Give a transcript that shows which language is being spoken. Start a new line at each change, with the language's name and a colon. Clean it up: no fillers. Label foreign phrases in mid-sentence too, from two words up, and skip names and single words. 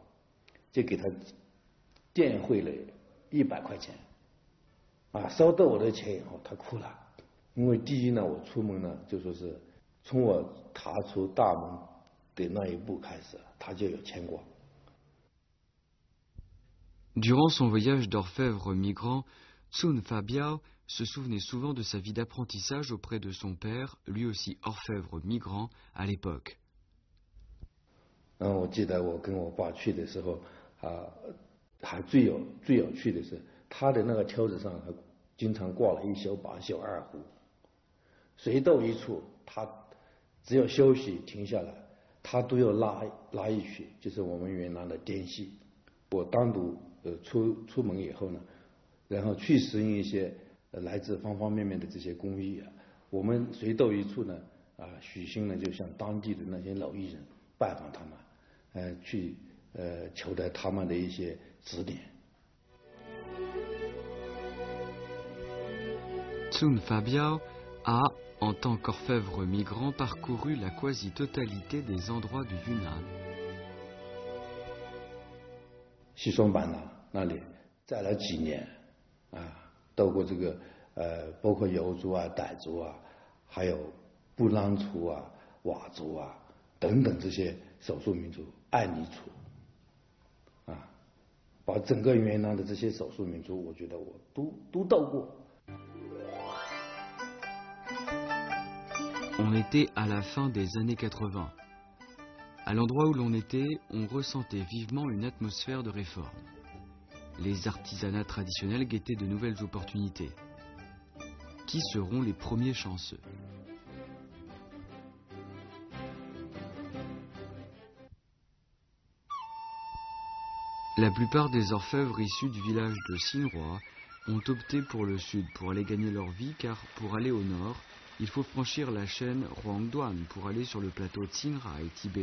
Chinese: 就给他电汇了100块钱。收到我的钱以后，他哭了，因为第一呢，我出门呢就说是从我踏出大门的那一步开始，他就有牵挂。
French: Durant son voyage d'orfèvre migrant, Tsun Fabiao se souvenait souvent de sa vie d'apprentissage auprès de son père, lui aussi orfèvre migrant à l'époque.
Chinese: 我记得我跟我爸去的时候，还最有趣的是，他的那个挑子上还经常挂了一小把小二胡，随到一处，他只要休息停下来，他都要拉一曲，就是我们云南的滇戏。我单独出门以后呢，然后去适应一些来自方方面面的这些工艺啊，我们随到一处呢，许昕呢就向当地的那些老艺人拜访他们，去求得他们的一些指点。
French: Tsun Fabiao a, en tant qu'orfèvre migrant, parcouru la quasi-totalité des endroits du Yunnan.
Chinese: 西双版纳那里在了几年，到过这个包括瑶族啊、傣族啊，还有布朗族啊、佤族啊等等这些少数民族，爱尼族，把整个云南的这些少数民族，我觉得我都到过。
French: On était à la fin des années 80. À l'endroit où l'on était, on ressentait vivement une atmosphère de réforme. Les artisanats traditionnels guettaient de nouvelles opportunités. Qui seront les premiers chanceux? La plupart des orfèvres issus du village de Xinhua ont opté pour le sud pour aller gagner leur vie, car pour aller au nord, il faut franchir la chaîne Huangduan pour aller sur le plateau Tsinghai et Tibet.